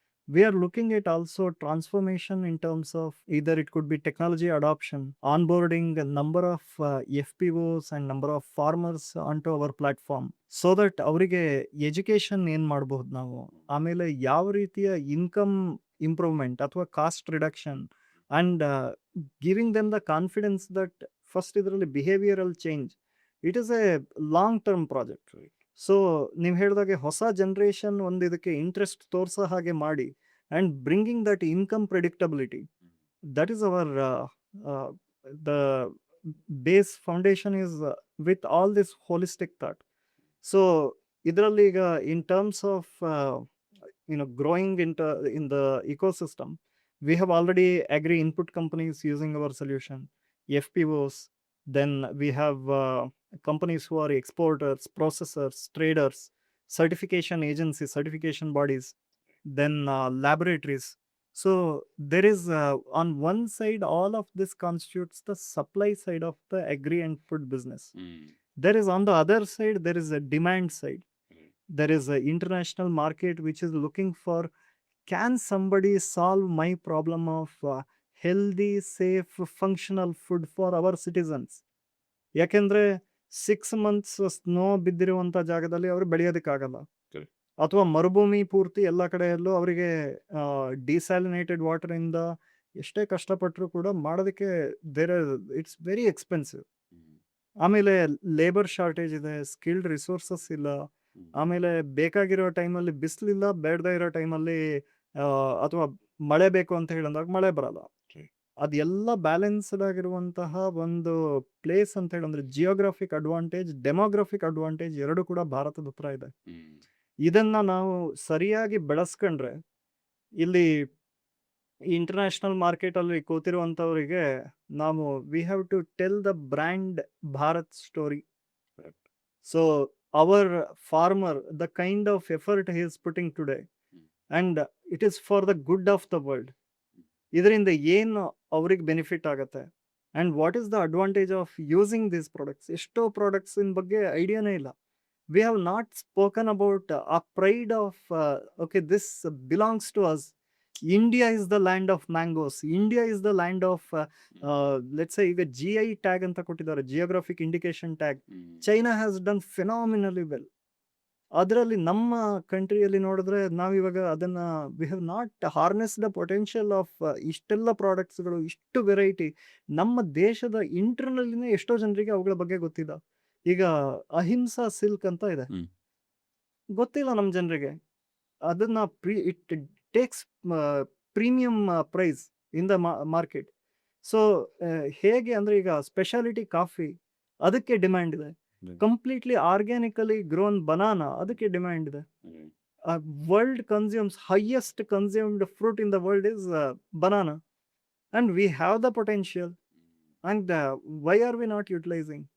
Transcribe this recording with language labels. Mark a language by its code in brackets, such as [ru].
[en] We are looking at also transformation in terms of either it could be technology adoption, onboarding a number of FPOs and number of farmers onto our platform, so that [kn] ಅವರಿಗೆ education ಏನು ಮಾಡಬಹುದು ನಾವು, ಆಮೇಲೆ ಯಾವ ರೀತಿಯ [en] Income improvement ಅಥವಾ cost reduction and giving them the confidence that first ಇದರಲ್ಲಿ behavioural change. It is a long term project. [kn] So ನೀವು ಹೇಳಿದಾಗೆ ಹೊಸ ಜನರೇಷನ್ ಒಂದು ಇದಕ್ಕೆ ಇಂಟ್ರೆಸ್ಟ್ ತೋರಿಸೋ ಹಾಗೆ ಮಾಡಿ [en] And bringing that income predictability, that is our the base foundation is with all this holistic thought. [kn] So ಇದರಲ್ಲಿ ಈಗ [en] In terms of growing in the ecosystem, we have already agri input companies using our solution, FPOs. Then we have companies who are exporters, processors, traders, certification agencies, certification bodies, then laboratories. So there is on one side, all of this constitutes the supply side of the agri and food business. There is on the other side, there is a demand side. There is an international market which is looking for, can somebody solve my problem of healthy, safe, functional food for our citizens? [kn] ಯಾಕೆಂದ್ರೆ [en] 6 months [kn] snow ಬಿದ್ದಿರುವಂಥ ಜಾಗದಲ್ಲಿ ಅವರು ಬೆಳೆಯೋದಕ್ಕಾಗಲ್ಲ, ಅಥವಾ ಮರುಭೂಮಿ ಪೂರ್ತಿ ಎಲ್ಲ ಕಡೆಯಲ್ಲೂ ಅವರಿಗೆ ಡಿಸ್ಯಾಲಿನೇಟೆಡ್ ವಾಟರಿಂದ ಎಷ್ಟೇ ಕಷ್ಟಪಟ್ಟರು ಕೂಡ ಮಾಡೋದಕ್ಕೆ [en] It's very expensive. [kn] ಆಮೇಲೆ ಲೇಬರ್ ಶಾರ್ಟೇಜ್ ಇದೆ, ಸ್ಕಿಲ್ಡ್ ರಿಸೋರ್ಸಸ್ ಇಲ್ಲ, ಆಮೇಲೆ ಬೇಕಾಗಿರೋ ಟೈಮಲ್ಲಿ ಬಿಸಿಲಿಲ್ಲ, ಬೇಡದೇ ಇರೋ ಟೈಮಲ್ಲಿ ಅಥವಾ ಮಳೆ ಬೇಕು ಅಂತ ಹೇಳಿದಾಗ ಮಳೆ ಬರಲ್ಲ. ಅದೆಲ್ಲ ಬ್ಯಾಲೆನ್ಸ್ಡ್ ಆಗಿರುವಂತಹ ಒಂದು ಪ್ಲೇಸ್ ಅಂತ ಹೇಳಿದ್ರೆ ಜಿಯೋಗ್ರಾಫಿಕ್ ಅಡ್ವಾಂಟೇಜ್, ಡೆಮೋಗ್ರಫಿಕ್ ಅಡ್ವಾಂಟೇಜ್ ಎರಡು ಕೂಡ ಭಾರತದ ಹತ್ರ ಇದೆ. ಇದನ್ನ ನಾವು ಸರಿಯಾಗಿ ಬೆಳೆಸ್ಕೊಂಡ್ರೆ ಇಲ್ಲಿ ಇಂಟರ್ನ್ಯಾಷನಲ್ ಮಾರ್ಕೆಟಲ್ಲಿ ಕೂತಿರುವಂಥವರಿಗೆ ನಾವು [en] We have to tell the brand Bharat story. So our farmer, the kind of effort he is putting today, and it is for the good of the world. [kn] ಇದರಿಂದ ಏನು ಅವ್ರಿಗೆ ಬೆನಿಫಿಟ್ ಆಗುತ್ತೆ [en] And what is the advantage of using these products. [kn] ಎಷ್ಟೋ ಪ್ರಾಡಕ್ಟ್ಸಿನ ಬಗ್ಗೆ ಐಡಿಯಾನೇ ಇಲ್ಲ. [en] We have not spoken about a pride of okay this belongs to us. India is the land of mangoes. India is the land of let's say [kn] ಈಗ GI tag ಅಂತ ಕೊಟ್ಟಿದ್ದಾರೆ, geographic indication tag. [en] China has done phenomenally well. [kn] ಅದರಲ್ಲಿ ನಮ್ಮ ಕಂಟ್ರಿಯಲ್ಲಿ ನೋಡಿದ್ರೆ ನಾವಿವಾಗ ಅದನ್ನ [en] we have not harness the potential of [kn] ಇಷ್ಟೆಲ್ಲ ಪ್ರಾಡಕ್ಟ್ಸ್ಗಳು, ಇಷ್ಟು ವೆರೈಟಿ. ನಮ್ಮ ದೇಶದ ಇಂಟರ್ನಲ್ಲಿನೇ ಎಷ್ಟೋ ಜನರಿಗೆ ಅವುಗಳ ಬಗ್ಗೆ ಗೊತ್ತಿಲ್ಲ. ಈಗ ಅಹಿಂಸಾ ಸಿಲ್ಕ್ ಅಂತ ಇದೆ, ಗೊತ್ತಿಲ್ಲ ನಮ್ಮ ಜನರಿಗೆ. ಅದನ್ನ [en] It takes premium price in the market. [kn] So ಹೇಗೆ ಅಂದರೆ ಈಗ ಸ್ಪೆಷಾಲಿಟಿ ಕಾಫಿ ಅದಕ್ಕೆ ಡಿಮ್ಯಾಂಡ್ ಇದೆ, [en] completely organically grown banana [kn] ಅದಕ್ಕೆ ಡಿಮ್ಯಾಂಡ್ ಇದೆ. [en] World consumes highest consumed fruit in the world is banana, and we have the potential and why are we not utilising?